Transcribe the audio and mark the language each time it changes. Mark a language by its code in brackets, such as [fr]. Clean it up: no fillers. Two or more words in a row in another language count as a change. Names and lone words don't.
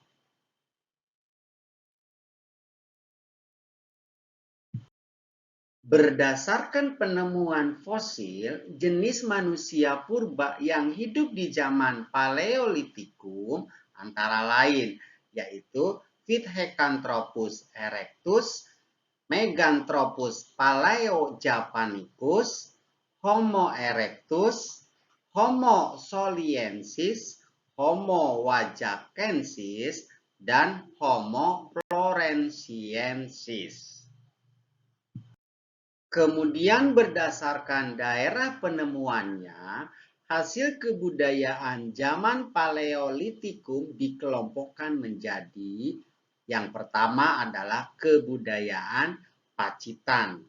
[id] Berdasarkan penemuan fosil, jenis manusia purba yang hidup di zaman Paleolitikum antara lain yaitu Pithecanthropus erectus, Meganthropus palaeojapanicus, Homo erectus, Homo soliensis, Homo wajakensis, dan Homo floresiensis. Kemudian berdasarkan daerah penemuannya, hasil kebudayaan zaman Paleolitikum dikelompokkan menjadi yang pertama adalah kebudayaan Pacitan.